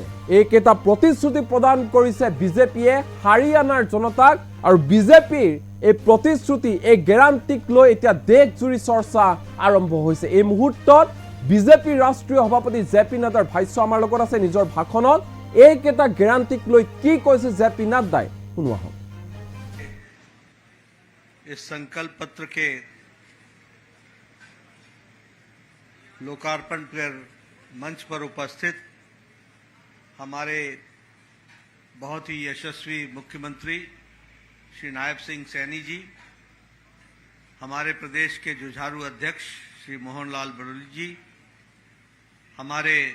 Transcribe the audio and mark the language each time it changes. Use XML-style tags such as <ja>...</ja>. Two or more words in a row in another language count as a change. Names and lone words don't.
<as>এইকেইটা প্ৰতিশ্ৰুতি প্ৰদান কৰিছে বিজেপিয়ে হাৰিয়ানাৰ জনতাক আৰু বিজেপিৰ এই প্ৰতিশ্ৰুতি এই গ্যাৰান্টিক লৈ এতিয়া দেশজুৰি চৰ্চা আৰম্ভ হৈছে। এই মুহূৰ্তত বিজেপিৰ ৰাষ্ট্ৰীয় সভাপতি জেপি নাড্ডাৰ ভাষ্য আমাৰ লগত আছে নিজৰ ভাষণত। এইকেইটা গ্যাৰান্টিক লৈ কি কৈছে জেপি নাড্ডাই শুনো আহক।</as> <hi>इस संकल्प पत्र के लोकार्पण पर मंच पर उपस्थित हमारे बहुत ही यशस्वी मुख्यमंत्री श्री नायब सिंह सैनी जी, हमारे प्रदेश के जुझारू अध्यक्ष श्री मोहनलाल बड़ौली जी, हमारे</hi>